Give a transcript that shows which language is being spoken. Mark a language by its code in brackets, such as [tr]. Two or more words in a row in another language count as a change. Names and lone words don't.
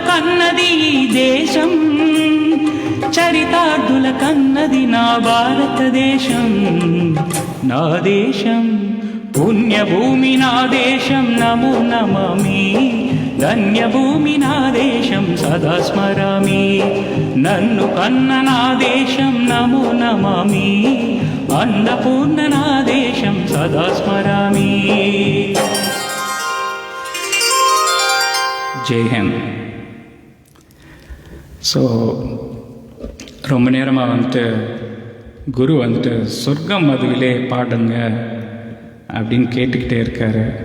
[te] కన్నది ఈ దేశం, చరితార్థుల కన్నది నా భారతదేశం, నా దేశం పుణ్యభూమి నా దేశం, నమో నమామి ధన్యభూమి నా దేశం సదా స్మరామి, నన్ను కన్న నా దేశం నమో నమామి, అన్నపూర్ణ నా దేశం సదా స్మరామి. [hi] जय हिंद. [ta] ஸோ ரொம்ப நேரமாக வந்துட்டு குரு வந்துட்டு சொர்க்கம் மதுவிலே பாடுங்க அப்படின்னு கேட்டுக்கிட்டே இருக்காரு.